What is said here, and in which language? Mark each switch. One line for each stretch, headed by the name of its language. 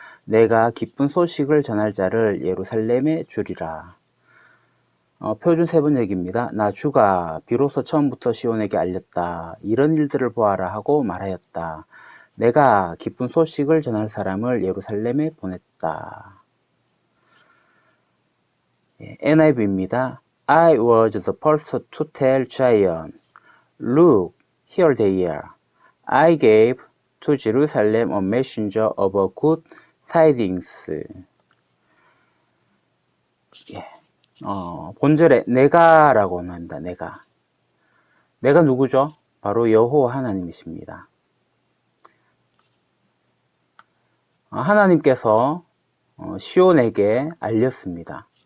Korean: 내가 기쁜 소식을 전할 자를 예루살렘에 주리라. 표준 세번역입니다. 나 주가 비로소 처음부터 시온에게 알렸다. 이런 일들을 보아라 하고 말하였다. 내가 기쁜 소식을 전할 사람을 예루살렘에 보냈다. NIV입니다.
English: I was the first to tell Zion, look, here they are. I gave to Jerusalem a messenger of good tidings.
Korean: 본절에 내가라고 합니다. 내가 누구죠? 바로 여호와 하나님이십니다. 하나님께서 시온에게 알렸습니다.